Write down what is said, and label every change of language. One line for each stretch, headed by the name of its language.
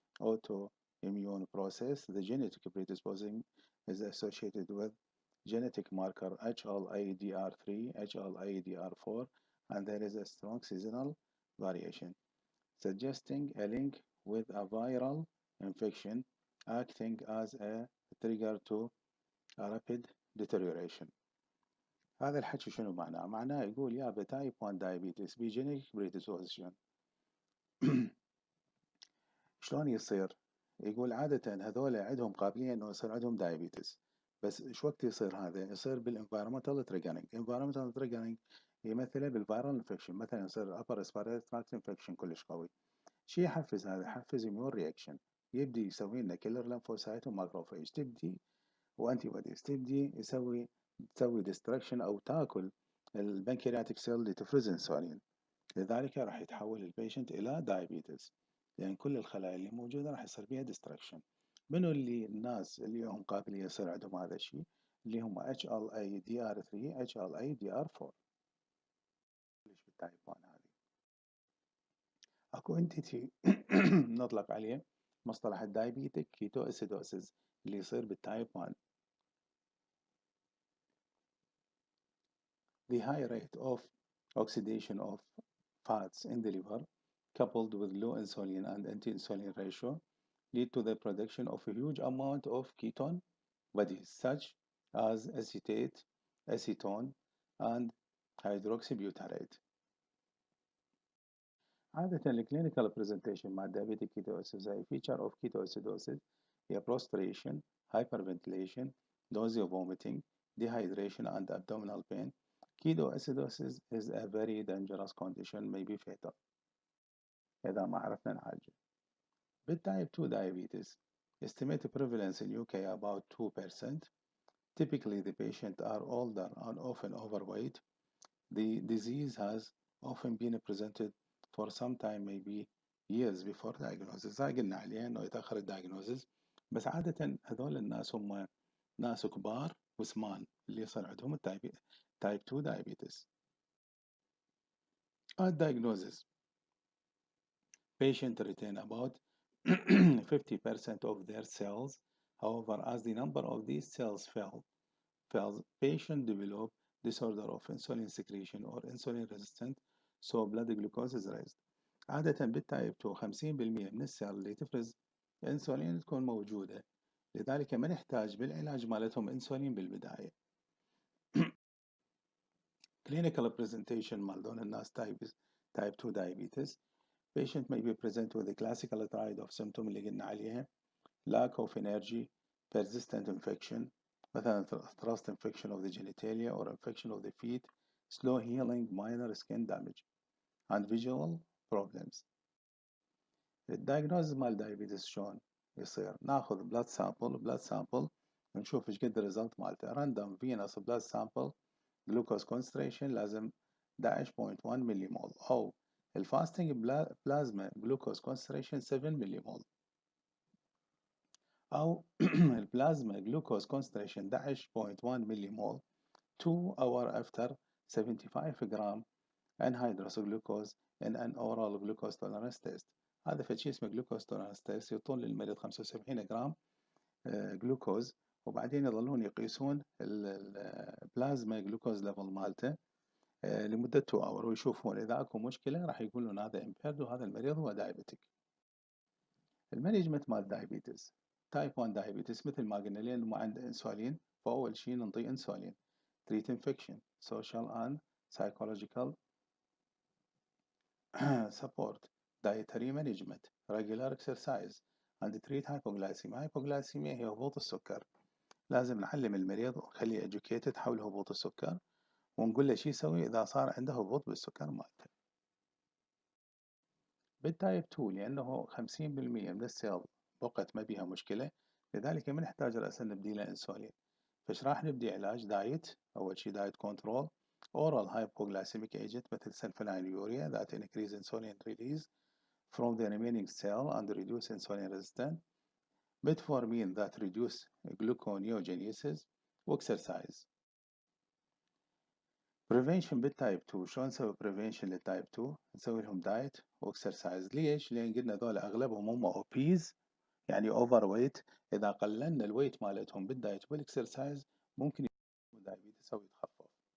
English: Autoimmune process. The genetic predisposition is associated with genetic marker HLA-DR3, HLA-DR4, and there is a strong seasonal variation, suggesting a link with a viral infection acting as a trigger to a rapid deterioration.
Arabic: هذا الحكي شنو معناه؟ معناه يقول يا بتايب 1 diabetes بجينيك predisposition. شلون يصير؟ يقول عادة هذول عندهم قابلية انه يصير عندهم diabetes، بس شو وقت يصير هذا؟ يصير بال
English: environmental triggering.
Arabic: environmental triggering يمثله بالفيرال انفكشن، مثلا يصير upper respiratory tract infection كلش قوي. شي يحفز هذا؟ يحفز immune reaction، يبدي يسوي لنا كيلر lymphocyte وماكروفاج، تبدي وانتي بوديز، تبدي يسوي تسوي ديستركشن أو تاكل البنكرياتيك سيل اللي تفرز انسولين. لذلك راح يتحول البيشنت إلى دايابيتس، لأن كل الخلايا اللي موجودة راح يصير فيها ديستركشن. منو اللي الناس اللي هم قابلية يصير عندهم هذا الشيء؟ اللي هم HLA-DR3 HLA-DR4. ليش بالتايب 1 هذه؟ اكو انتيتي نطلق عليه مصطلح الدايابيتيك كيتواسيدوسيس اللي يصير بالتايب 1.
English: The high rate of oxidation of fats in the liver, coupled with low insulin and anti-insulin ratio, lead to the production of a huge amount of ketone bodies, such as acetate, acetone, and hydroxybutyrate.
Arabic: عادة الكلينيكال برزنتيشن مع
English: diabetic ketoacidosis هي feature of ketoacidosis هي prostration, hyperventilation, nausea, vomiting, dehydration, and abdominal pain. Ketoacidosis is a very dangerous condition, may be fatal
Arabic: إذا ما عرفنا نعالجه.
English: بالtype 2 diabetes, estimated prevalence in UK about 2%. Typically, the patients are older and often overweight. The disease has often been presented for some time, maybe years before diagnosis.
Arabic: هاي قلنا عليه انه يتأخر الدايجنوزز، بس عادة هذول الناس هم ناس كبار وسمان اللي يصير عندهم التايب 2 diabetes.
English: الدايجنوزز patient retain about 50% of their cells. However, as the number of these cells falls, patient develop disorder of insulin secretion or insulin resistant, so blood glucose is raised.
Arabic: عادة بالتايب 2 50% من السيل اللي تفرز انسولين تكون موجودة، لذلك ما نحتاج بالعلاج مالتهم انسولين بالبداية.
English: clinical presentation
Arabic: مال دون الناس
English: type 2 diabetes. Patient may be present with a classical triad of symptom
Arabic: اللي قلنا عليها:
English: lack of energy, persistent infection, مثلا thrust infection of the genitalia or infection of the feet, slow healing, minor skin damage, and visual problems.
Arabic: الدايجنوز مال diabetes شلون يصير؟ ناخذ blood sample نشوف ايش قد الريزلت مالته.
English: random venous blood sample glucose concentration
Arabic: لازم 11.1 ملي مول، او الفاستنج بلازما جلوكوز
English: concentration 7
Arabic: ملي مول، أو البلازما جلوكوز
English: concentration 11.1 millimole 2 hour after 75 gram anhydrous glucose in an oral glucose tolerance test.
Arabic: هذا فشي اسمه glucose tolerance test، يعطون للمريض 75 جرام جلوكوز، وبعدين يظلون يقيسون البلازما جلوكوز ليفل مالته لمدة 2 hour، ويشوفون إذا أكو مشكلة راح يقولون هذا impaired وهذا المريض هو diabetic. المانجمنت مال diabetes تايب 1 diabetes مثل ما قلنا لأنه ما عنده انسولين، فأول شيء ننطيه انسولين.
English: treat infection, social and psychological support, dietary management, regular exercise, and treat hypoglycemia.
Arabic: hypoglycemia هي هبوط السكر، لازم نعلم المريض ونخليه educated حول هبوط السكر، ونقول له شو يسوي إذا صار عنده هبوط بالسكر مالته. بالتايب 2 لأنه 50% من السيل بقت ما بيها مشكلة، لذلك ما نحتاج رأسا نبدي له انسولين. فايش راح نبدي علاج؟ دايت، أول شي دايت كنترول،
English: oral hypoglycemic agent مثل sulfonylurea that increase insulin release from the remaining cell and reduce insulin resistance, metformin that reduce gluconeogenesis، واكسرسايز.
Arabic: prevention بالتايب 2 شلون نسوي prevention للتايب 2؟ نسوي لهم دايت واكسرسايز. ليش؟ لأن قلنا ذول أغلبهم هم اوبيز يعني اوفر ويت، إذا قللنا الويت مالتهم بالدايت والاكسرسايز ممكن يكون دايبيتس أو يتخفف.